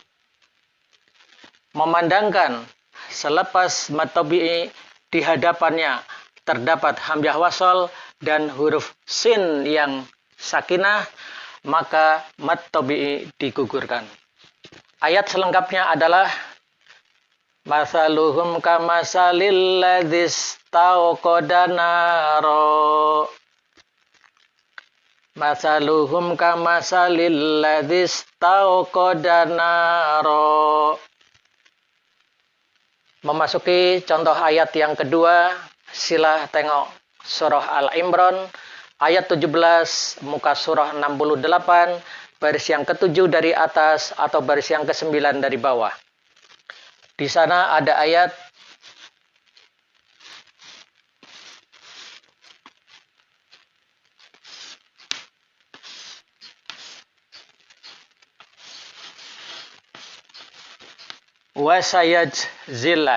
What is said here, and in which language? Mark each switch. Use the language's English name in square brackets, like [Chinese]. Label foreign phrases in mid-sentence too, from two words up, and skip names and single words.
[Malay] Memandangkan selepas [Arabic] مد طبيعي [Malay] di hadapannya terdapat hamzah wasal dan huruf sin yang sakinah, maka [Arabic] مد طبيعي [Malay] digugurkan. Ayat selengkapnya adalah [Arabic] مثلهم كمثل الذي استوقد نارا. مثلهم كمثل الذي استوقد نارا. [Malay] Memasuki contoh ayat yang kedua, sila tengok surah Al-Imran ayat 17, muka surah 68, baris yang ke-7 dari atas atau baris yang ke-9 dari bawah. Di sana ada ayat wasayajzillah.